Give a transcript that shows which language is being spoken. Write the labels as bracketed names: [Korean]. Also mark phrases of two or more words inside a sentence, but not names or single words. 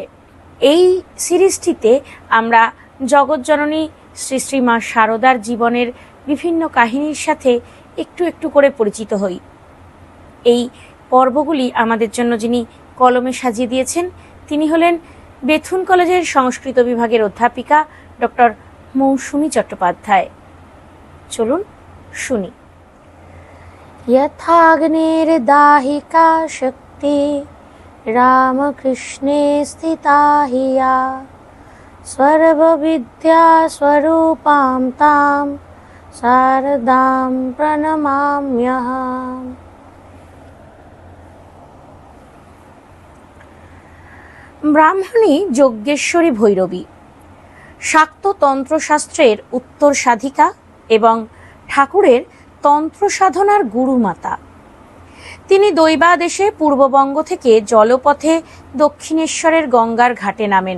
[Bangla] এই সিরিজটিতে আমরা জগৎজননী শ্রী শ্রী মা শারদার জীবনের বিভিন্ন কাহিনীর সাথে একটু একটু করে পরিচিত হই। এই পর্বগুলি আমাদের জন্য যিনি কলমে সাজিয়ে দিয়েছেন তিনি হলেন বেথুন কলেজের সংস্কৃত বিভাগের অধ্যাপিকা ডক্টর মৌসুমী চট্টোপাধ্যায়। চলুন শুনি। [Sanskrit] यथाग्नेर दाहिका शक्ति रामकृष्णे स्थिता हि या सर्वविद्या स्वरूपां तां शारदां प्रणमाम्यहम्। [Bangla] ব্রাহ্মণী যজ্ঞেশ্বরী ভৈরবী শাক্ত তন্ত্রশাস্ত্রের উত্তর সাধিকা এবং ঠাকুরের তন্ত্র সাধনার গুরুমাতা। তিনি দৈবাদেশে পূর্ববঙ্গ থেকে জলপথে দক্ষিণেশ্বরের গঙ্গার ঘাটে নামেন।